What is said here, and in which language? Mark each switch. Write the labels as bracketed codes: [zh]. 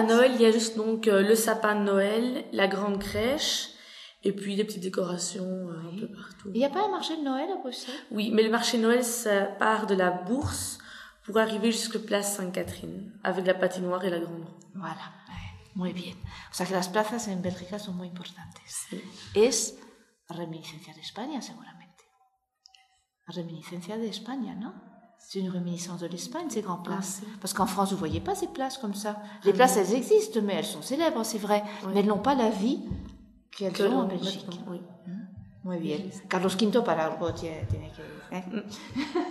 [fr] À Noël, il y a juste donc le sapin de Noël, la grande crèche. Et puis des petites décorations un peu partout. Il n'y a pas un marché de Noël à Bruxelles ? Oui, mais le marché de Noël, ça part de la Bourse pour arriver jusque place Sainte-Catherine, avec la patinoire et la grande roue. [es] Voilà, muy bien. O sea que las plazas en Bélgica son muy importantes. Sí. Es reminiscencia de España, seguramente. Reminiscencia de España, ¿no? [fr] C'est une réminiscence de l'Espagne, ces grandes places. Ah, parce qu'en France, vous ne voyez pas ces places comme ça. Les places, elles existent, mais elles sont célèbres, c'est vrai. Oui. Mais elles n'ont pas la vie... Qu'elles ont en Belgique. Oui. [es] Muy bien. Carlos V, par algo, tiene que.